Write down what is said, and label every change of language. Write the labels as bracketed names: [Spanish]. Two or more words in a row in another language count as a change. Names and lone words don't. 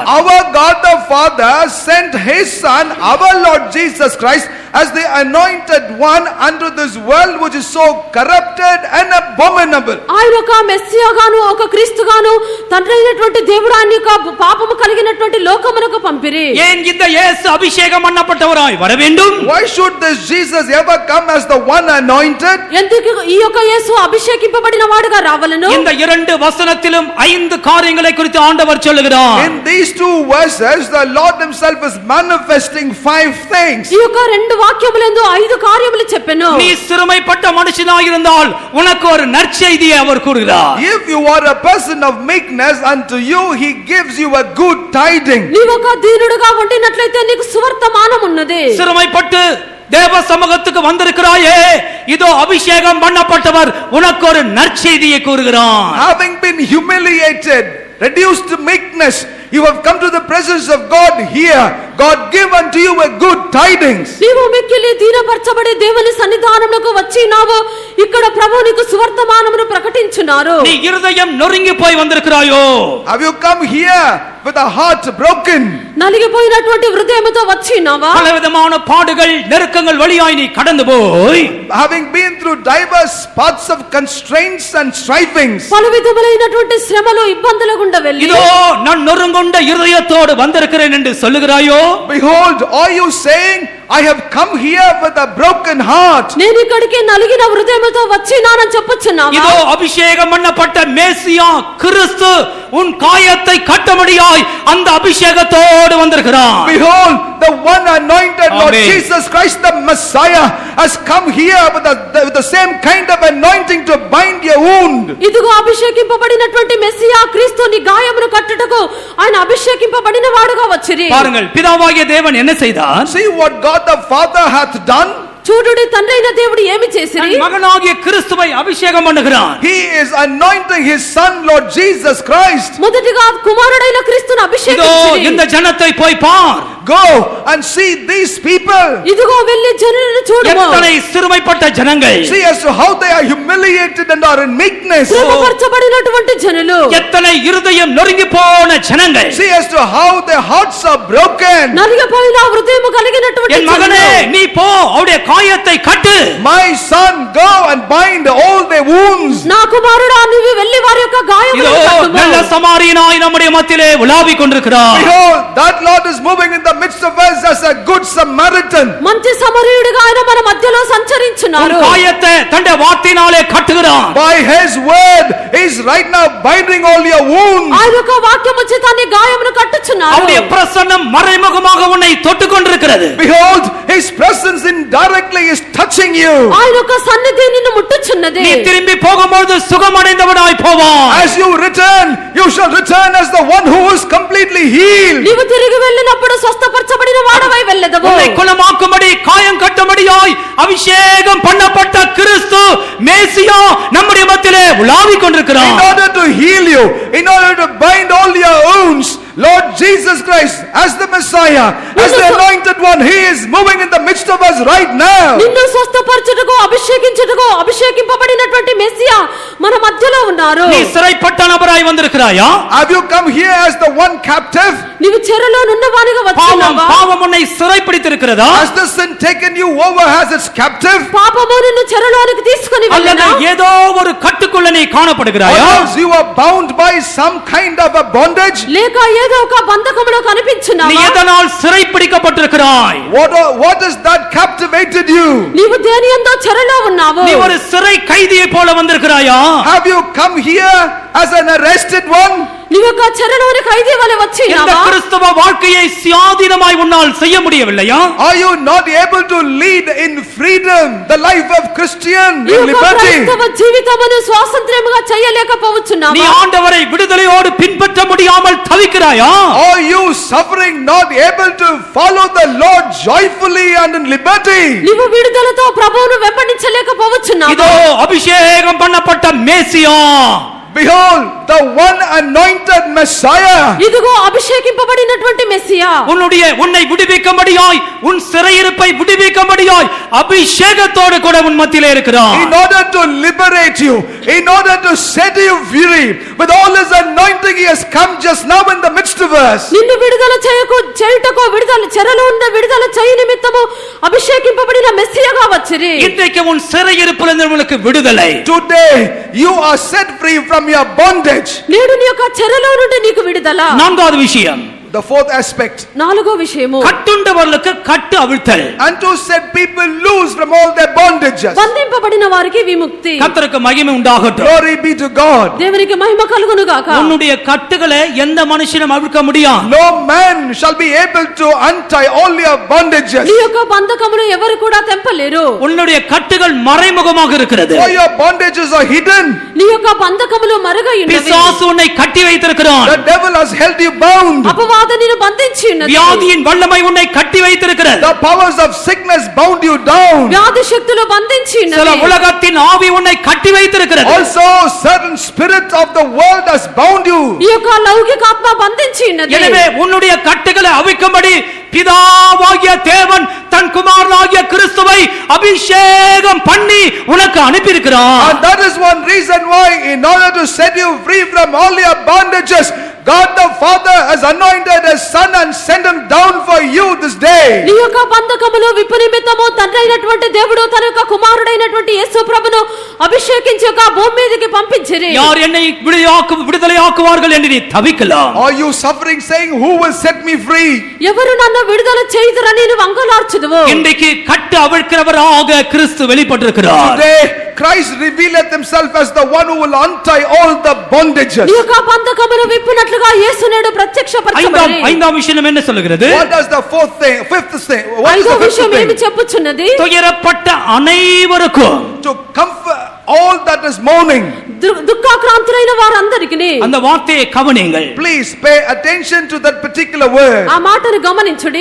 [English] Our God the Father sent his son, our Lord Jesus Christ, as the anointed one unto this world which is so corrupted and abominable. [Telugu] ఆయన ఒక మెస్సియాగాను ఒక క్రీస్తుగాను తండ్రి అయినటువంటి దేవుడు ఆయన యొక్క పాపము కలిగినటువంటి లోకమునకు పంపిరి. [Tamil] ஏன் இந்த இயேசு அபிஷேகம் பண்ணப்பட்டவராய் வர வேண்டும்? [English] Why should this Jesus ever come as the one anointed? [Telugu] ఎందుకు ఈ యొక్క యేసు అభిషేకింపబడిన వాడుగా రావలెను? [Tamil] இந்த இரண்டு வசனத்திலும் 5 காரியங்களை குறித்து ஆண்டவர் சொல்லுகிறார். [English] In these two verses the Lord himself is manifesting 5 things. [Telugu] ఈ యొక్క రెండు వాక్యములందు 5 కార్యములు చెప్పెను. [Tamil] நீ சிறுமைப்பட்ட மனுஷனாக இருந்தால் உனக்கு ஒரு நற்செய்தியை அவர் கூறுகிறார். [English] If you are a person of meekness, unto you he gives you a good tiding. [Telugu] నీవు ఒక దీనుడుగా ఉండినట్లయితే నీకు సువర్తమానం ఉన్నది. [Tamil] சிறுமைப்பட்டு தேவ சமூகத்துக்கு வந்திருக்கிறாயே, இதோ அபிஷேகம் பண்ணப்பட்டவர் உனக்கு ஒரு நற்செய்தியை கூறுகிறார். [English] Having been humiliated, reduced to meekness, you have come to the presence of God here. God give unto you a good tidings. [Telugu] నీవు మిక్కిలి దీనపరచబడి దేవుని సన్నిధానమునకు వచ్చినావు. ఇక్కడ ప్రభువు నీకు సువర్తమానమును ప్రకటించున్నారు. [Tamil] நீ இருதயம் நொறுங்கி போய் வந்திருக்கிறாயோ? [English] Have you come here with a heart broken? [Telugu] నలిగిపోయినటువంటి హృదయముతో వచ్చినావా? [Tamil] பலவிதமான பாடுகள் நெருக்கங்கள் வழியாய் நீ கடந்து போய் [English] Having been through diverse paths of constraints and strivings. [Telugu] పలు విధములైనటువంటి శ్రమలు ఇబ్బందుల గుండా వెళ్ళి [Tamil] இதோ நான் நொறுங்குண்ட இருதயத்தோடு வந்திருக்கிறேன் என்று சொல்லுகிறாயோ? [English] Behold, are you saying, I have come here with a broken heart? [Telugu] నేను ఇక్కడికి నలిగిన హృదయముతో వచ్చినానని చెప్పుచున్నావా? [Tamil] இதோ அபிஷேகம் பண்ணப்பட்ட மேசியா கிறிஸ்து உன் காயத்தை கட்டும்படியாய் அந்த அபிஷேகத்தோடு வந்திருக்கிறார். [English] Behold, the one anointed Lord Amen. Jesus Christ the Messiah has come here with the same kind of anointing to bind your wound. [Telugu] ఇదిగో అభిషేకింపబడినటువంటి మెస్సియా క్రీస్తు నీ గాయమును కట్టుటకు ఆయన అభిషేకింపబడిన వాడుగా వచ్చిరి. [Tamil] பாருங்கள், பிதாவாகிய தேவன் என்ன செய்தார்? [English] See what God the Father hath done. [Telugu] చూడుడి తండ్రి అయిన దేవుడు ఏమి చేసిరి? [Tamil] தன் மகனாகிய கிறிஸ்துவை அபிஷேகம் பண்ணுகிறார். [English] He is anointing his son Lord Jesus Christ. [Telugu] మొదటిగా కుమారుడైన క్రీస్తును [Tamil] இதோ [Telugu] అభిషేకించిరి. [Tamil] இந்த ஜனத்தை போய் பார். [English] go and see these people. [Telugu] ఇదిగో వెళ్ళి జనులను చూడుము. [Tamil] எத்தனை சிறுமைப்பட்ட ஜனங்கள், [English] See as to how they are humiliated and are in meekness. [Telugu] శ్రమపరచబడినటువంటి జనులు, [Tamil] எத்தனை இருதயம் நொறுங்கி போன ஜனங்கள். [English] See as to how their hearts are broken. [Telugu] నలిగిపోయిన హృదయము కలిగినటువంటి [Tamil] என் மகனே, [Telugu] జనులు. [Tamil] நீ போ, அவருடைய காயத்தை கட்டு. [English] My son, go and bind all their wounds. [Telugu] నా కుమారుడా, నీవు వెళ్ళి వారి యొక్క [Tamil] இதோ [Telugu] గాయములను కట్టుము. [Tamil] நல்ல சமாரியனாய் நம்முடைய மத்தியிலே உலாவிக் கொண்டிருக்கிறார். [English] Behold, that Lord is moving in the midst of us as a good Samaritan. [Telugu] మంచి సమరయుడిగా ఆయన మన మధ్యలో [Tamil] உன் [Telugu] సంచరించున్నారు. [Tamil] காயத்தை தன்னுடைய வார்த்தையினாலே கட்டுகிறார். [English] By his word, he is right now binding all your wounds. [Telugu] ఆయన యొక్క వాక్యము చేత నీ గాయమును కట్టుచున్నారు. [Tamil] அவருடைய பிரசன்னம் மறைமுகமாக உன்னை தொட்டுக் கொண்டிருக்கிறது. [English] Behold, his presence indirectly is touching you. [Telugu] ఆయన యొక్క సన్నిధి నిన్ను ముట్టుచున్నది. [Tamil] நீ திரும்பி போகும்போது சுகமடைந்தவனாய் போவாய். [English] As you return, you shall return as the one who is completely healed. [Telugu] నీవు తిరిగి వెళ్ళినప్పుడు స్వస్థపరచబడిన వాడవై వెళ్ళెదవు. [Tamil] உன்னை குணமாக்கும்படி காயம் கட்டும்படியாய் அபிஷேகம் பண்ணப்பட்ட கிறிஸ்து மேசியா நம்முடைய மத்தியிலே உலாவிக் கொண்டிருக்கிறார். [English] In order to heal you, in order to bind all your wounds, Lord Jesus Christ, as the Messiah, as the anointed one, he is moving in the midst of us right now. [Telugu] నిన్ను స్వస్థపరచుటకు అభిషేకించుటకు అభిషేకింపబడినటువంటి మెస్సియా మన మధ్యలో ఉన్నారు. [Tamil] நீ சிறைப்பட்ட நபராய் வந்திருக்கிறாயா? [English] Have you come here as the one captive? [Telugu] నీవు చెరలో నున్నవానిగా [Tamil] பாவம் [Telugu] వచ్చున్నావా? [Tamil] பாவம் உன்னை சிறைப்பிடித்திருக்கிறதா? [English] Has the sin taken you over as its captive? [Telugu] పాపము నిన్ను చెరలోనికి తీసుకొని [Tamil] அல்லது [Telugu] వెళ్ళినా? [Tamil] ஏதோ ஒரு கட்டுக்குள்ள நீ [English] Or [Tamil] காணப்படுகிறாயா? [English] else you are bound by some kind of a bondage? [Telugu] లేక ఏదో ఒక బంధకములో [Tamil] நீ [Telugu] కనిపించున్నావా? [Tamil] எதனால் சிறைப்பிடிக்கப்பட்டிருக்கிறாய்? [English] What is that captivated you? [Telugu] నీవు దేని యందో చెరలో ఉన్నావు. [Tamil] நீ ஒரு சிறை கைதியை போல வந்திருக்கிறாயா? [English] Have you come here as an arrested one? [Telugu] నీవు ఒక చెరలోని ఖైదీ వలె [Tamil] இந்த [Telugu] వచ్చినావా? [Tamil] கிறிஸ்தவ வாழ்க்கையை சுயாதீனமாய் உன்னால் செய்ய முடியவில்லையா? [English] Are you not able to lead in freedom the life of Christian [Telugu] ఈ [English] in [Telugu] యొక్క [English] liberty? [Telugu] క్రైస్తవ జీవితమును స్వాతంత్ర్యముగా [Tamil] நீ [Telugu] చేయలేకపోవచ్చున్నావా? [Tamil] ஆண்டவரை விடுதலையோடு பின்பற்ற முடியாமல் தவிக்கிறாயா? [English] Are you suffering not able to follow the Lord joyfully and in liberty? [Telugu] నీవు విడుదలతో ప్రభువును వెంబడించలేకపోవచ్చున్నావా? [Tamil] இதோ அபிஷேகம் பண்ணப்பட்ட மேசியா, [English] Behold, the one anointed Messiah. [Telugu] ఇదిగో అభిషేకింపబడినటువంటి మెస్సియా, [Tamil] உன்னை விடுவிக்கும்படியாய், உன் சிறையிருப்பை விடுவிக்கும்படியாய் அபிஷேகத்தோடு கூட உன் மத்தியிலே இருக்கிறார். [English] In order to liberate you, in order to set you free, with all his anointing, he has come just now in the midst of us. [Telugu] నిన్ను విడుదల చేయుటకు విడుదల చెరలో ఉన్న విడుదల చేయ నిమిత్తము అభిషేకింపబడిన మెస్సియాగా వచ్చిరి. [Tamil] இன்றைக்கு உன் சிறையிருப்பிலிருந்து உனக்கு விடுதலை. [English] Today, you are set free from your bondage. [Telugu] నేడు నీ యొక్క చెరలో నుండి నీకు విడుదల. [Tamil] நான்காவது விஷயம், [English] The fourth aspect, [Telugu] నాలుగో విషయము, [Tamil] கட்டுண்டவர்களுக்கு கட்டு அவிழ்த்தல். [English] and to set people loose from all their bondages. [Telugu] బంధింపబడిన వారికి విముక్తి. [Tamil] கர்த்தருக்கு மகிமை உண்டாகட்டும். [English] Glory be to God. [Telugu] దేవునికి మహిమ కలుగును గాక. [Tamil] உன்னுடைய கட்டுகளை எந்த மனுஷனும் அவிழ்க்க முடியாது. [English] No man shall be able to untie all your bondages. [Telugu] నీ యొక్క బంధకమును ఎవరు కూడా తెంపలేరు. [Tamil] உன்னுடைய கட்டுகள் மறைமுகமாக இருக்கிறது. [English] For your bondages are hidden. [Telugu] నీ యొక్క బంధకములు మరుగై ఉన్నవి. [Tamil] பிசாசு உன்னை கட்டி வைத்திருக்கிறான். [English] The devil has held you bound. [Telugu] అపవాది నిన్ను బంధించి ఉన్నది. [Tamil] வியாதியின் வல்லமை உன்னை கட்டி வைத்திருக்கிறது. [English] The powers of sickness bound you down. [Telugu] వ్యాధి శక్తులు బంధించి [Tamil] சில [Telugu] ఉన్నవి. [Tamil] உலகத்தின் ஆவி உன்னை கட்டி வைத்திருக்கிறது. [English] Also, certain spirit of the world has bound you. [Telugu] ఈ యొక్క లౌకిక ఆత్మ బంధించి ఉన్నది. [Tamil] எனவே உன்னுடைய கட்டுகளை அவிக்கும்படி பிதாவாகிய தேவன் தன் குமாரனாகிய கிறிஸ்துவை அபிஷேகம் பண்ணி உனக்கு அனுப்பியிருக்கிறார். [English] And that is one reason why, in order to set you free from all your bondages, God the Father has anointed his Son and sent him down for you this day. [Telugu] నీ యొక్క బంధకములు విప్పు నిమిత్తము తండ్రి అయినటువంటి దేవుడు తన యొక్క కుమారుడైనటువంటి యేసు ప్రభును అభిషేకించి యొక్క భూమి మీదకి పంపించిరి. [Tamil] யார் என்னை விடுதலையாக்குவார்கள் என்று நீ தவிக்கலாம். [English] Are you suffering saying, who will set me free? [Telugu] ఎవరు నన్ను విడుదల చేయుదురని నీవు అంగలార్చుదువు. [Tamil] இன்றைக்கு கட்டு அவிழ்க்கிறவராக கிறிஸ்து வெளிப்பட்டிருக்கிறார். [English] Today, Christ revealeth himself as the one who will untie all the bondages. [Telugu] నీ యొక్క బంధకములు విప్పునట్లుగా యేసు నేడు ప్రత్యక్షపరచబడి. [Tamil] ஐந்தாம் விஷயம் என்ன சொல்லுகிறது? [English] What does the fifth thing? What is [Telugu] ఐదో [English] the fifth [Telugu] విషయం ఏమి [English] thing? [Telugu] చెప్పుచున్నది? [Tamil] துயரப்பட்ட அனைவருக்கும் [English] To comfort all that is mourning. [Telugu] దుఃఖాక్రాంతులైన వారందరికీ [Tamil] அந்த வார்த்தையை கவனியுங்கள். [English] Please pay attention to that particular word. [Telugu] ఆ మాటను గమనించుడి.